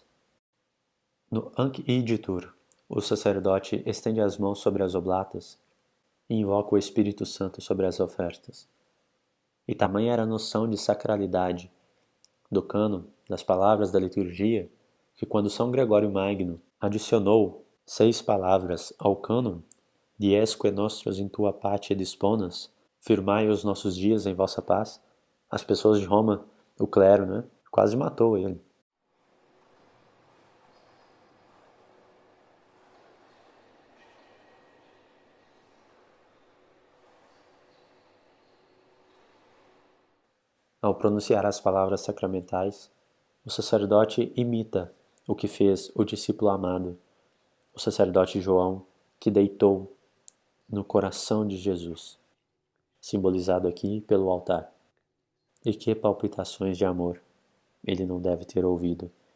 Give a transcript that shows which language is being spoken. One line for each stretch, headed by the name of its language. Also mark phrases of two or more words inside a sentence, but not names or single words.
Portuguese: No Anc Igitur, o sacerdote estende as mãos sobre as oblatas e invoca o Espírito Santo sobre as ofertas. E tamanha era a noção de sacralidade do cânon, das palavras da liturgia, que quando São Gregório Magno adicionou 6 palavras ao cânon,
Latin: Diesque nostros in tua pace disponas,
Portuguese: firmai os nossos dias em vossa paz, as pessoas de Roma, o clero, quase matou ele. Ao pronunciar as palavras sacramentais, o sacerdote imita o que fez o discípulo amado, o sacerdote João, que deitou no coração de Jesus, simbolizado aqui pelo altar. E que palpitações de amor ele não deve ter ouvido.